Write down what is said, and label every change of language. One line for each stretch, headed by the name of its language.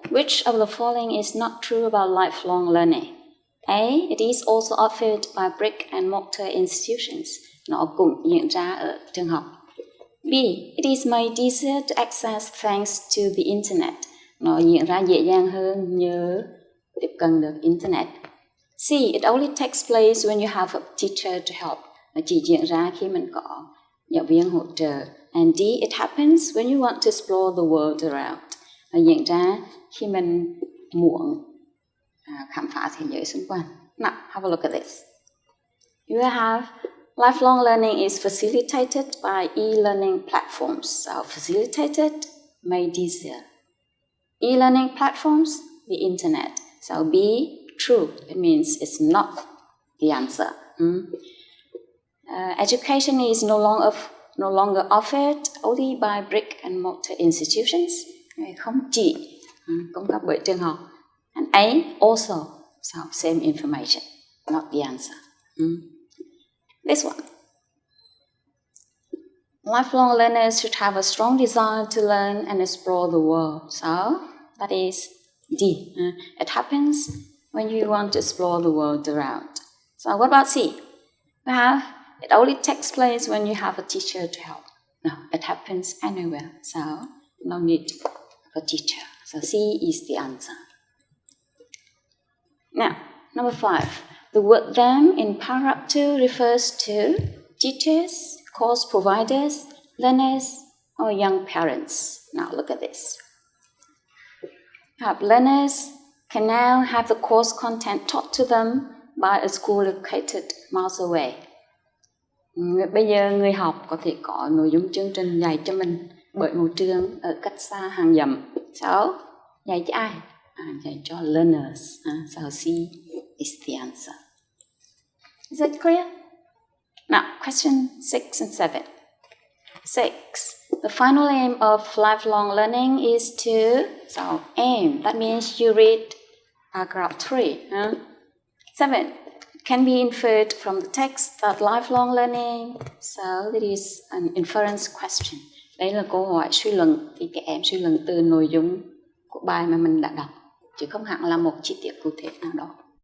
English: Which of the following is not true about lifelong learning? A. It is also offered by brick and mortar institutions.
Vietnamese: Nó cũng diễn ra ở trường học.
English: B. It is made easier to access thanks to the internet.
Vietnamese: Nó diễn ra dễ dàng hơn nhờ tiếp cận được internet.
English: C. It only takes place when you have a teacher to help.
Vietnamese: Nó chỉ diễn ra khi mình có giáo viên hỗ trợ.
English: And D. It happens when you want to explore the world around.
Vietnamese: Nó diễn ra khi mình muốn khám phá thế giới xung quanh.
English: Now, have a look at this. You have lifelong learning is facilitated by e-learning platforms. So, facilitated, made easier. E-learning platforms, the internet. So, B, true. It means it's not the answer. Education is no longer offered only by brick and mortar institutions.
Vietnamese: Không chỉ cung cấp bởi trường học.
English: And A, also, so same information, not the answer. This one. Lifelong learners should have a strong desire to learn and explore the world. So, that is D. It happens when you want to explore the world around. So, what about C? We have, it only takes place when you have a teacher to help. No, it happens anywhere. So, no need of a teacher. So, C is the answer. Now, number 5. The word them in paragraph 2 refers to teachers, course providers, learners, or young parents. Now, look at this. Learners can now have the course content taught to them by a school located miles away.
Vietnamese: Bây giờ người học có thể có nội dung chương trình dạy cho mình bởi một trường ở cách xa hàng dặm. So, dạy cho ai? Dạy cho learners.
English: So, C is the answer. Is it clear? Now, question 6 and 7. 6. The final aim of lifelong learning is to, so aim, that means you read paragraph 3. 7. Can be inferred from the text that lifelong learning, so it is an inference question.
Vietnamese: Đây là câu hỏi suy luận, thì các em suy luận từ nội dung của bài mà mình đã đọc, chứ không hẳn là một chi tiết cụ thể nào đó.